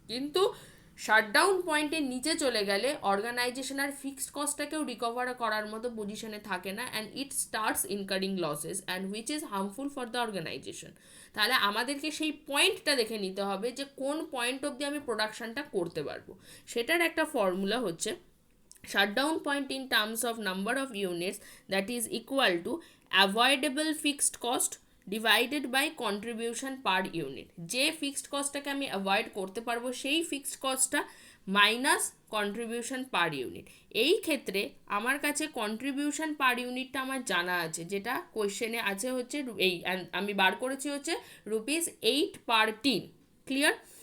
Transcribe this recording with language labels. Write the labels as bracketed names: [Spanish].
[Bangla] কিন্তু শাটডাউন পয়েন্টের নিচে চলে গেলে অর্গানাইজেশন আর ফিক্সড কস্টটাকেও রিকভার করার মতো পজিশনে থাকে না, [English] And it starts incurring losses and which is harmful for the organization. [Bangla] তাহলে আমাদেরকে সেই পয়েন্টটা দেখে নিতে হবে যে কোন পয়েন্ট অবধি আমি প্রোডাকশনটা করতে পারবো। সেটার একটা ফর্মুলা হচ্ছে [English] shutdown point in terms of number of units that is equal to avoidable fixed cost [Bangla] divided by contribution per unit. যে ফিক্সড কস্টটাকে আমি অ্যাভয়েড করতে পারবো সেই fixed কস্টটা minus contribution per unit. এই ক্ষেত্রে আমার কাছে কন্ট্রিবিউশন পার ইউনিটটা আমার জানা আছে, যেটা কোয়েশ্চেনে আছে হচ্ছে এই, আমি বার করেছি হচ্ছে ₹8 পার টিন। ক্লিয়ার?